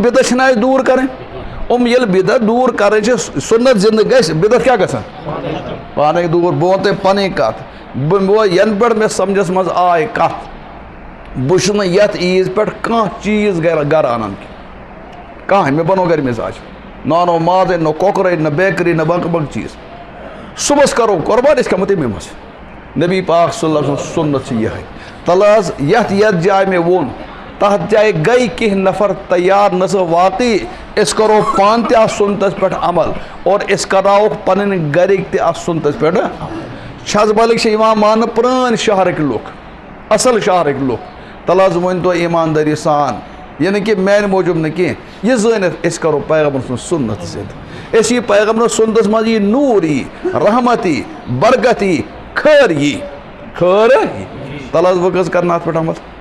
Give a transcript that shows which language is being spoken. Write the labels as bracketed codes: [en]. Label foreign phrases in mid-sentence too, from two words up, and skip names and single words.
[ks] بِدعت چھِنہٕ اَسہِ دوٗر کَرٕنۍ یِم ییٚلہِ بِدعت دوٗر کَرٕنۍ چھِ سُنت زندٕ گژھِ بِدعت کیٛاہ گژھان پانے دوٗر بہٕ وَنہٕ تۄہہِ پنٕنۍ کتھ بہٕ ینہٕ پٮ۪ٹھ مےٚ سمجھس منٛز آے کتھ بہٕ چھُس نہٕ یتھ عیٖذ پٮ۪ٹھ کانٛہہ چیٖز گرٕ انان کینٛہہ کانٛہہ مےٚ بنوو گرِ مزاج نہ انو مازے نہ کۄکرے نہ بیکری نہ باقٕے چیٖز صُبحس کرو قۄربان أسۍ کھٮ۪مو تمی منٛز نبی پاک [ar] صلی اللہ علیہ وسلم [ks] سُنت چھِ یِہے تل حظ یتھ جایہِ مےٚ ووٚن تتھ جایہِ گٔے کینٛہہ نفر تیار نہ سا واقعی أسۍ کرو پانہٕ تہِ اتھ سُنتس پٮ۪ٹھ عمل اور أسۍ کرناووکھ پنٕنۍ گرِکۍ تہِ اتھ سُنتس پٮ۪ٹھ چھزبلٕکۍ چھِ یِوان ماننہٕ پرٛٲنۍ شہرٕکۍ لُکھ اصل شہرٕکۍ لُکھ تل حظ ؤنۍ تو ایٖماندٲری سان یہ نہ کہ میانہِ موٗجوٗب نہٕ کینٛہہ یہِ زٲنِتھ أسۍ کرو پیغمبر سُنٛد سُنت زِندٕ أسۍ یی پیغمبر سُنتس منٛز یی نوٗر یی رحمت یی برکت یی خٲر یی تل حظ وۄنۍ کٔژ کرن اتھ پٮ۪ٹھ عمل